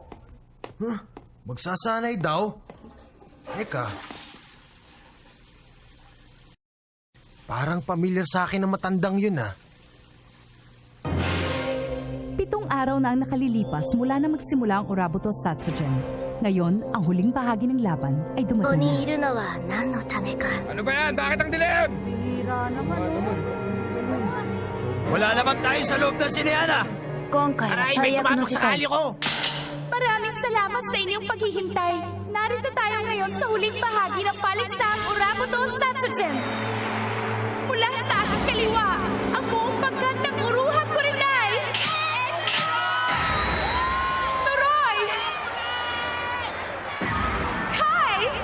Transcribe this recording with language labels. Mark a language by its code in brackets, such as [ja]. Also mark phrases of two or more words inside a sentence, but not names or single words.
[tl] Magsasanay daw? Eka. Parang pamilyar sa akin ang matandang yun, ah. 7 araw na ang nakalilipas mula na magsimula ang Urabuto Satsugen. Ngayon, ang huling bahagi ng laban ay [ja] ここ [tl] dumating [ja] にい [tl] na. [ja] るのは何のためか。 [tl] Ano ba yan? Bakit ang dilim? Wala naman tayo sa loob ng sinehan, [ja] 今回は最悪の事態。 [tl] ko! Maraming salamat sa inyong paghihintay. Narito tayo ngayon sa huling bahagi ng paliksahang Urabuto Satsugen. Mula sa aking kaliwa, ang buong pagkat ng Uruha Kurenai! Noroy! Kai!